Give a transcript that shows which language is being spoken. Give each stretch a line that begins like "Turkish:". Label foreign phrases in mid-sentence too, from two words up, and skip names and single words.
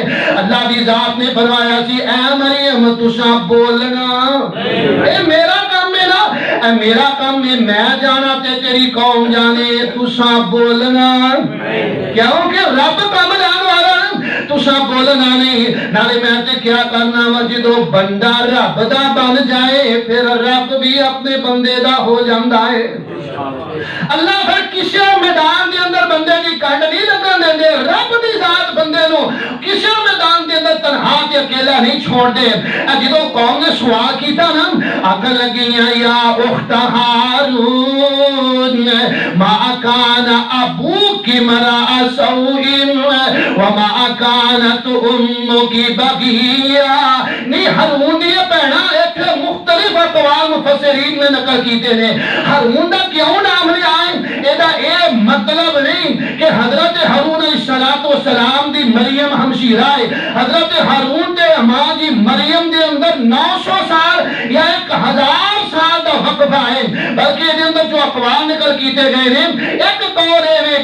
Punjabi: اللہ دی ذات نے فرمایا سی اے مریم تساں بولنا، اے میرا کام ہے نا، اے میرا کام ہے، میں جانا تے تیری قوم جانے، تساں بولنا، کیونکہ رب کام جان والا تساں بولنا نہیں، نالے میں تے کیا کرنا وا، جدو بندہ رب دا بن جائے پھر رب بھی اپنے بندے دا ہو جاندا ہے۔ اللہ پھر کسی میدان دے اندر بندے کی کنڈ نہیں لگن دیندے، رب دی ذات بندے نو کسی میدان دے اندر تنہا تے اکیلا نہیں چھوڑ دے۔ جدو قوم نے سوال کیتا نا، آکھن لگیاں
Arabic: یا اخت ہارون ما کان ابوک امرأ سوء وما کانت امک بغیا،
Punjabi: نہیں ہارون دی بہنا ایک مختلف اقوال مفسرین نے نقل کیتے نے، ہارون دا کیوں نام لیا ہے، ایدہ اے مطلب نہیں کہ حضرت ہارون
Arabic: علیہ السلام
Punjabi: دی مریم ہمشیرہ ہے، حضرت ہارون دے ماں دی مریم دے اندر 900 سال یا 1000 سال دا وقفہ ہے، بلکہ دے اندر جو اقوال نکل کیتے گئے ہیں، ایک طور ہے